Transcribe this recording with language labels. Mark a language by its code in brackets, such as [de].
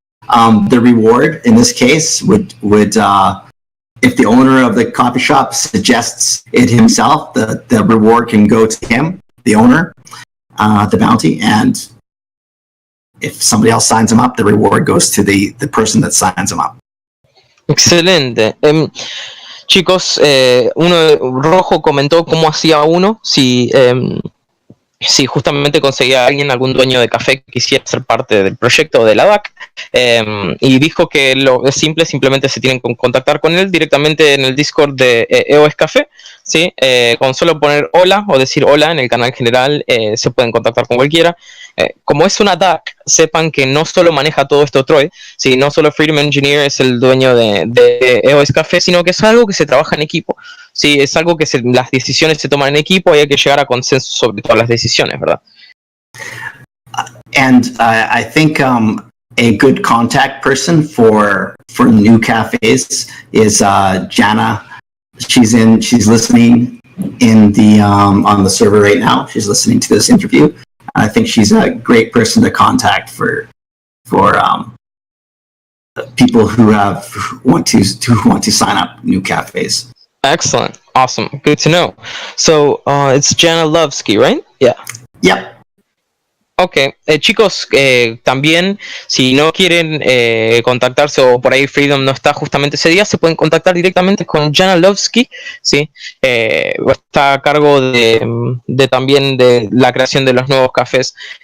[en] The reward in this case would if the owner of the coffee shop suggests it himself, the reward can go to him, the owner, the bounty, and if somebody else signs him up, the reward goes to the person that signs him up. [es] Excelente. Chicos, Rojo comentó cómo hacía uno si justamente conseguía a alguien, algún dueño de café que quisiera ser parte del proyecto de la DAC, y dijo que lo es simple, simplemente se tienen que contactar con él directamente en el Discord de EOSCafé, ¿sí? Con solo poner hola o decir hola en el canal general, se pueden contactar con cualquiera. Como es una DAC, sepan que no solo maneja todo esto Troy, ¿sí? No solo Freedom Engineer es el dueño de EOSCafé, sino que es algo que se trabaja en equipo. Sí, es algo que las decisiones se toman en equipo y hay que llegar a consenso sobre todas las decisiones, ¿verdad? [en] And I think a good contact person for new cafes is Jana. She's listening in the on the server right now. She's listening to this interview. I think she's a great person to contact for people who want to sign up new cafes. Excellent, awesome, good to know. So it's Jana Lovsky, right? Yeah. Yep. [es] Ok, chicos, también si no quieren contactarse o por ahí Freedom no está justamente ese día, se pueden contactar directamente con Jana Lovsky, ¿sí? Está a cargo de también de la creación de los nuevos cafés.